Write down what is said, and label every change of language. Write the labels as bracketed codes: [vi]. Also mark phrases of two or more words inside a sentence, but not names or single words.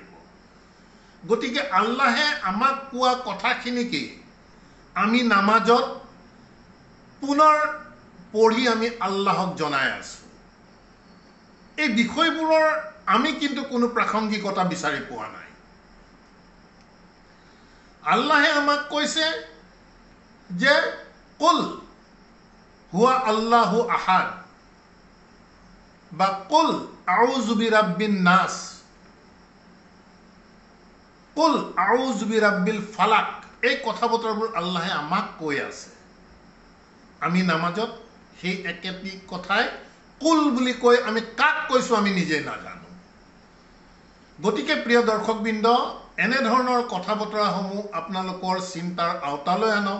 [as] গতিকে আল্লাহে আমাক কোৱা কথাখিনিকেই আমি নামাজত পুনৰ পঢ়ি আমি আল্লাহক জনাই আছোঁ। এই বিষয়বোৰৰ আমি কিন্তু কোনো প্ৰাসংগিকতা বিচাৰি পোৱা নাই। আল্লাহে আমাক কৈছে যে [ar] قل هو الله أحد [as] বা [ar] قل أعوذ برب الناس, قل أعوذ برب الفلق. [as] এই কথা বতৰাবোৰ আল্লাহে আমাক কৈ আছে। আমি নামাজত সেই একেটি কথাই কুল বুলি কৈ আমি কাক কৈছোঁ আমি নিজে নাজানো। গতিকে প্ৰিয় দৰ্শকবৃন্দ, এনেধৰণৰ কথা বতৰাসমূহ আপোনালোকৰ চিন্তাৰ আওতালৈ আনক।